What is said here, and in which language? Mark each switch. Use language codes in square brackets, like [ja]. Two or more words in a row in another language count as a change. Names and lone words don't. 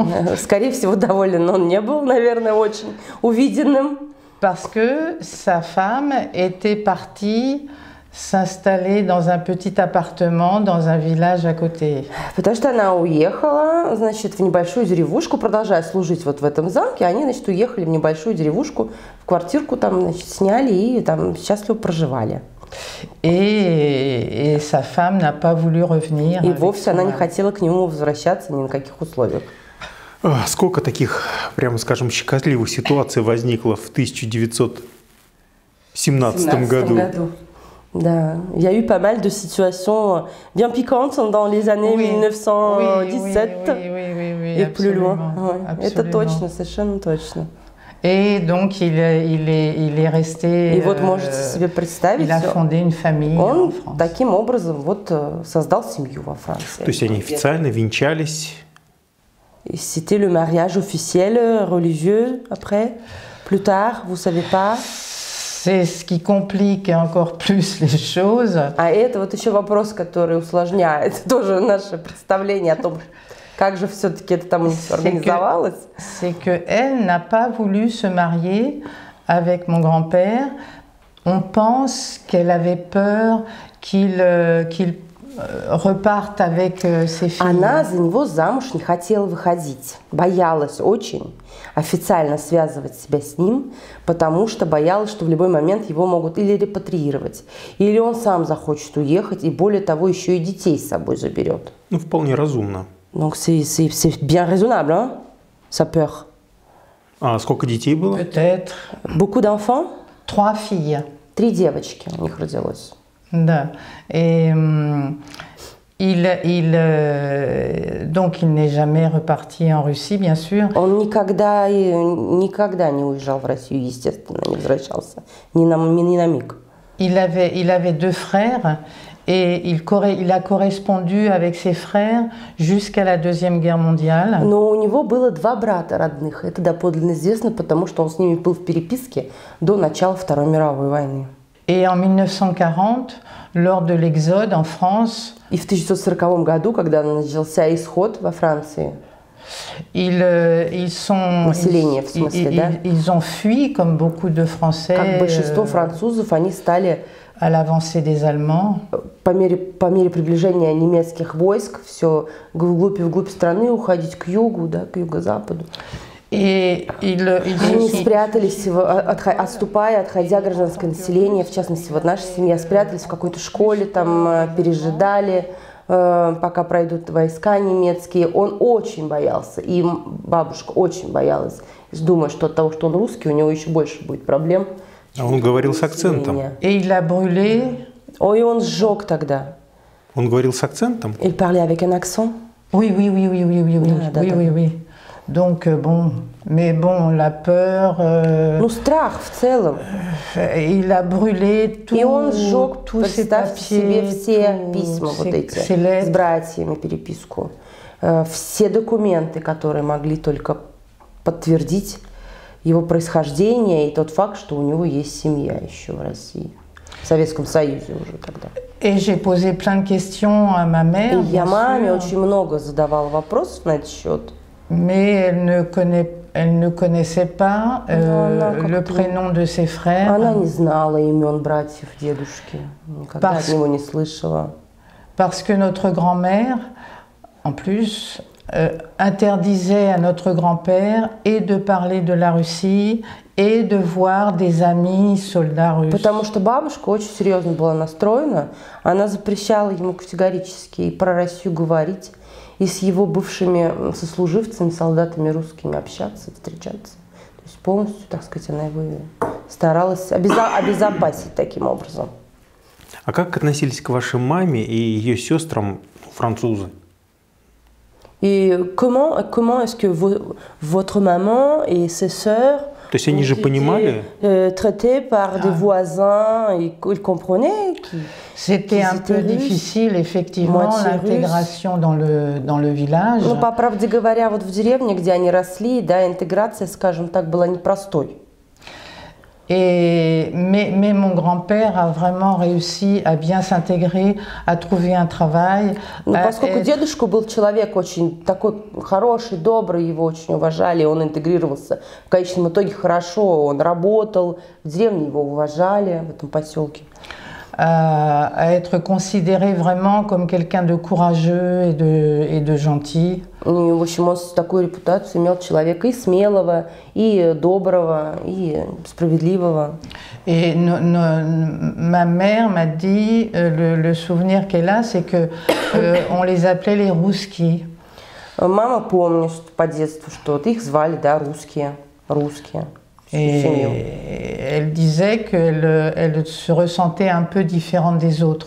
[ru] Скорее всего, доволен он не был, наверное, очень увиденным. [fr] Parce que sa femme était partie s'installer dans un petit appartement dans un village à côté. [ru] Потому что она уехала, значит, в небольшую деревушку, продолжая служить вот в этом замке, они, значит, уехали в небольшую деревушку, в квартирку там, значит, сняли и там счастливо проживали. [fr] Et sa femme n'a pas voulu revenir. [ru] И вовсе она не хотела к нему возвращаться ни на каких условиях. Сколько таких, прямо скажем, щекотливых ситуаций возникло в 1917 году? Да, [fr] il y a eu pas mal de situations bien piquantes dans les années 1917 oui, et plus loin. Absolument. [ru] Это точно, совершенно точно. [fr] Et donc il est resté. [ru] И вот можете себе представить, [fr] il a fondé une famille [ru] он [fr] en France. [ru] таким образом вот создал семью во Франции. То есть они официально венчались? [fr] C'était le mariage officiel, religieux, après, plus tard, vous savez pas. C'est ce qui complique encore plus les choses. [ru] А это вот еще вопрос, который усложняет тоже наше представление о том, как же все-таки это там организовалось. [fr] C'est qu'elle n'a pas voulu se marier avec mon grand-père. On pense qu'elle avait peur qu'il reparte avec ses filles. [ru] Она за него замуж не хотела выходить, боялась очень официально связывать себя с ним, потому что боялась, что в любой момент его могут или репатриировать, или он сам захочет уехать, и более того, еще и детей с собой заберет. Ну, вполне разумно. [fr] Donc c'est bien raisonnable, hein, sa peur. [ru] А сколько детей было? [fr] Peut-être. Beaucoup d'enfants? 3 filles. [ru] 3 девочки у них родилось. Да. [fr] Et donc il n'est jamais reparti en Russie, bien sûr. [ru] Он никогда не уезжал в Россию, естественно, не возвращался, ни на миг. [fr] Il avait 2 frères et il a correspondu avec ses frères jusqu'à la Deuxième Guerre mondiale. [ru] Но у него было 2 брата родных. Это доподлинно известно, потому что он с ними был в переписке до начала Второй мировой войны. [fr] Et en 1940, lors de l'exode en France, [ru] И в 1940 году, когда начался исход во Франции, население, в смысле, да? [fr] Ils ont fui, comme beaucoup de Français, [ru] как большинство французов, они стали [fr] à l'avancée des Allemands. [ru] По мере приближения немецких войск все вглубь страны уходить к югу, да, к юго-западу. Они спрятались, отступая, отходя гражданское население, в частности, вот наша семья, спрятались в какой-то школе, там пережидали, пока пройдут войска немецкие. Он очень боялся, и бабушка очень боялась, думая, что от того, что он русский, у него еще больше будет проблем. А он говорил с акцентом. Ой, он сжег тогда. Он говорил с акцентом? [fr] Il parlait avec un accent? Oui. Oui. Donc, bon, mais bon, la peur... [ru] Ну, страх в целом. [fr] Il a brûlé [ru] И он сжег, [fr] tous ses [ru] представьте себе, [fr] papiers, [ru] все письма вот эти, с братьями переписку. Все документы, которые могли только подтвердить его происхождение и тот факт, что у него есть семья еще в России. В Советском Союзе уже тогда. [fr] Et j'ai posé plein de questions à ma mère. [ru] И я маме очень много задавала вопросов на этот счет. [fr] Mais elle ne connaissait pas le prénom de ses frères. [ru] Она не знала имен братьев, дедушки. Никогда от него не слышала. [fr] Parce que notre grand-mère, en plus, interdisait à notre grand-père et de parler de la Russie et de voir des amis soldats russes. [ru] Потому что бабушка очень серьезно была настроена. Она запрещала ему категорически и про Россию говорить, и с его бывшими сослуживцами, солдатами русскими общаться, встречаться. То есть полностью, так сказать, она его старалась обезопасить таким образом. А как относились к вашей маме и ее сестрам французы? [fr] И comment est-ce que votre maman et ses sœurs [ru] То есть они же понимали? [fr] Traités par des voisins, ils comprenaient. C'était un peu difficile, effectivement, l'intégration dans le village. [ru] Ну, по правде говоря, вот в деревне, где они росли, да, интеграция, скажем так, была непростой. [fr] Mais mon grand-père a vraiment réussi à bien s'intégrer, à trouver un travail. [ru] Но поскольку дедушка был человек очень такой хороший, добрый, его очень уважали, он интегрировался в конечном итоге хорошо, он работал, в деревне его уважали, в этом поселке. [fr] À être considéré vraiment comme quelqu'un de courageux et de gentil. [ru] И, в общем, он такую репутацию имел человека и смелого, и доброго, и справедливого. [fr] Et ma mère m'a dit, le souvenir qu'elle a, c'est que on les appelait les Rousskis. [ru] Мама помнит по детству, что их звали, да, русские. [fr] Et elle disait qu'elle se ressentait un peu différente des autres.